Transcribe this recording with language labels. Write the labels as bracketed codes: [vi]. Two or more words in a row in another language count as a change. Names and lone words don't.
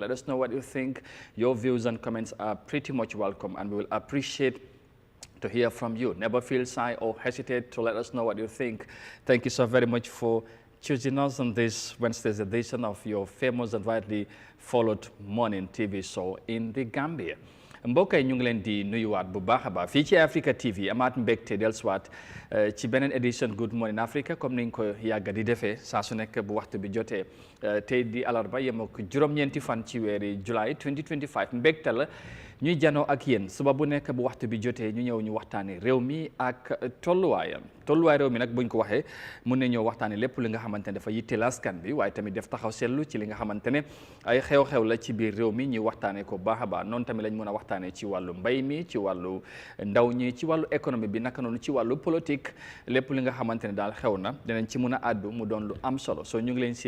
[en] Let us know what you think. Your views and comments are pretty much welcome, and we will appreciate to hear from you. Never feel shy or hesitate to let us know what you think. Thank you so very much for choosing us on this Wednesday's edition of your famous and widely followed morning TV show in the Gambia. [wo] mbokk yi ñu ngi leen di nuyuwaat bu baax a baax fii ci Africa TV amaat mbégte dellusiwaat ci beneen édition Good Morning Africa comme niñ ko yàgga di defee saa su nekk bu waxtu bi jotee tey di alarba yem ak juróom-ñeenti fan ci weeri July 2025 mbégte la ñuy janoo ak yéen suba bu nekk bu waxtu bi jotee ñu ñëw ñu waxtaane réew mi ak tolluwaayam tolluwaay réew mi nag buñ ko waxee mun ne ñëw waxtaane lépp li nga xamante ne dafa yitteel askan bi waaye tamit def taxaw seetlu ci li nga xamante ne ay xew-xew la ci biir réew mi ñu waxtaane ko baax a baax noonu tamit lañ mën a waxtaane ci wàllu mbay mi ci wàllu ndaw ñi ci wàllu économie bi naka noonu ci wàllu politique lépp li nga xamante ne daal xew na dinañ ci mën a àddu mu doon lu am solo so ñu ngi